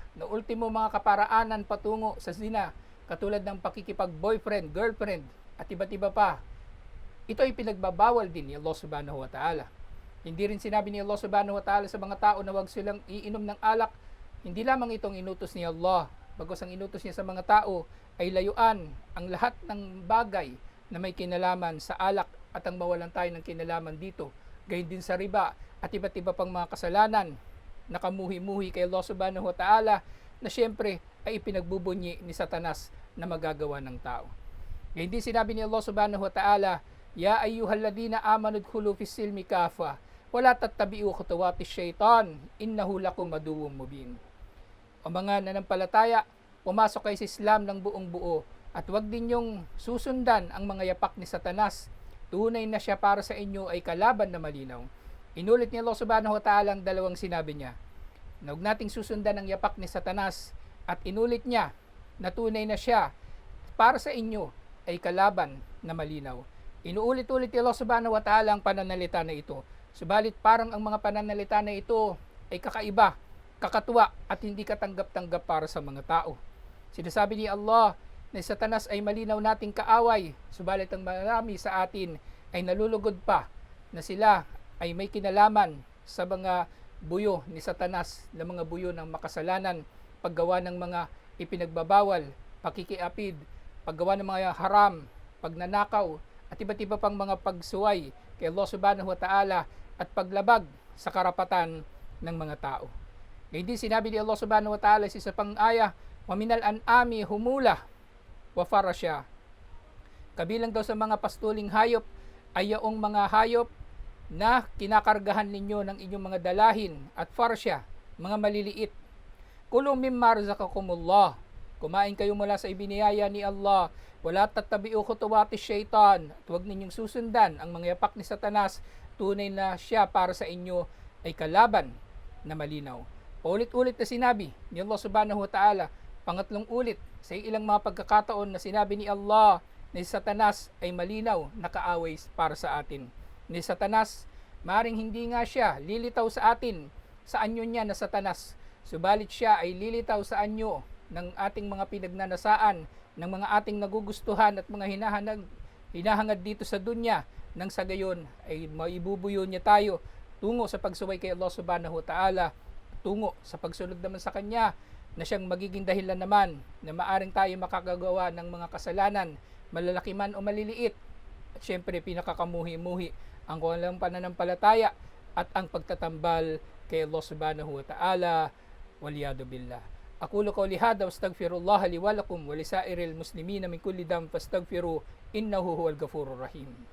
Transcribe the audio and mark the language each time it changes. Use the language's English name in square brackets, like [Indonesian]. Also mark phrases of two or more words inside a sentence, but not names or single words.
[Filipino] Na ultimo mga kaparaanan patungo sa zina, katulad ng pakikipag-boyfriend, girlfriend, at iba't iba pa. Ito ay pinagbabawal din ni Allah [Arabic] سبحانه وتعالى. [Filipino] Hindi rin sinabi ni Allah [Arabic] سبحانه وتعالى [Filipino] sa mga tao na huwag silang iinom ng alak. Hindi lamang itong inutos ni Allah, bagos ang inutos niya sa mga tao ay layuan ang lahat ng bagay na may kinalaman sa alak at ang mawalan tayo ng kinalaman dito. Gayon din sa riba at iba't iba pang mga kasalanan na kamuhi-muhi kay Allah [Arabic] سبحانه وتعالى [Filipino] na siyempre ay ipinagbubunyi ni Satanas na magagawa ng tao. Gayon din sinabi ni Allah [Arabic] سبحانه وتعالى, يا أيها الذين آمنوا ادخلوا في السلم كافة ولا تتبعوا خطوات الشيطان إنه لكم عدو مبين. [Filipino] O mga nanampalataya, pumasok kayo sa Islam ng buong buo at huwag din yung susundan ang mga yapak ni Satanas. Tunay na siya para sa inyo ay kalaban na malinaw. Inulit ni Allah [Arabic] سبحانه وتعالى [Filipino] ang dalawang sinabi niya. Na huwag nating susundan ang yapak ni Satanas at inulit niya na tunay na siya para sa inyo ay kalaban na malinaw. Inuulit-ulit ni Allah [Arabic] سبحانه وتعالى [Filipino] ang pananalita na ito. Subalit parang ang mga pananalita na ito ay kakaiba, kakatuwa at hindi katanggap-tanggap para sa mga tao. Sinasabi ni Allah na Satanas ay malinaw nating kaaway, subalit ang marami sa atin ay nalulugod pa na sila ay may kinalaman sa mga buyo ni Satanas, na mga buyo ng makasalanan, paggawa ng mga ipinagbabawal, pakikiapid, paggawa ng mga haram, pagnanakaw, at iba't iba pang mga pagsuway kay Allah [Arabic] سبحانه وتعالى [Filipino] at paglabag sa karapatan ng mga tao. Ngayon din sinabi ni Allah [Arabic] سبحانه وتعالى [Filipino] sa isa pang aya, [Arabic] وَمِنَ الْأَنْعَامِ هُمُولَةٌ وَفَرَشًا. [Filipino] Kabilang daw sa mga pastuling hayop ay yaong mga hayop na kinakargahan ninyo ng inyong mga dalahin at farsya, mga maliliit. [Arabic] كلوا مما رزقكم الله. [Filipino] Kumain kayo mula sa ibiniyaya ni Allah. [Arabic] ولا تتبعوا خطوات الشيطان. [Filipino] At huwag ninyong susundan ang mga yapak ni Satanas. Tunay na siya para sa inyo ay kalaban na malinaw. Paulit-ulit na sinabi ni Allah [Arabic] سبحانه وتعالى, [Filipino] pangatlong ulit sa ilang mga pagkakataon na sinabi ni Allah na si Satanas ay malinaw na kaaway para sa atin. Ni Satanas, maring hindi nga siya lilitaw sa atin sa anyo niya na Satanas, subalit siya ay lilitaw sa anyo ng ating mga pinagnanasaan, ng mga ating nagugustuhan at mga hinahangad dito sa dunya, nang sa gayon ay maibubuyo niya tayo tungo sa pagsuway kay Allah [Arabic] سبحانه وتعالى, [Filipino] tungo sa pagsunod naman sa Kanya, na siyang magiging dahilan naman na maaring tayo makakagawa ng mga kasalanan, malalaki man o maliliit. At syempre pinakakamuhi-muhi ang walang pananampalataya at ang pagtatambal kay Allah [Arabic] سبحانه وتعالى, والعياذ بالله. أقول قولي هذا وأستغفر الله لي ولكم ولسائر المسلمين من كل ذنب فاستغفروه إنه هو الغفور الرحيم.